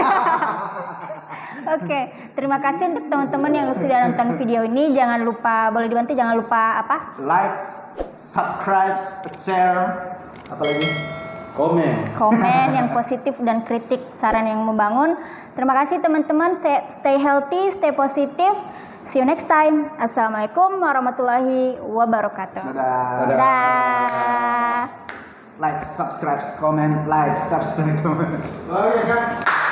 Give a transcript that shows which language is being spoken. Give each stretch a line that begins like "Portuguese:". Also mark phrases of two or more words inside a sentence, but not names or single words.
Indonesian: Oke, terima kasih untuk teman-teman yang sudah nonton video ini. Jangan lupa, boleh dibantu, jangan lupa apa?
English: Like, subscribe, share,
Indonesian: apa lagi? Komen. Yang positif dan kritik saran yang membangun. Terima kasih teman-teman.
English: Stay healthy, stay positif. See you next time.
Arabic: السلام عليكم ورحمة الله وبركاته.
Indonesian: Dadah. Dadah.
English: Like, subscribe, comment, like, subscribe, comment.
Indonesian: Oke, Kak.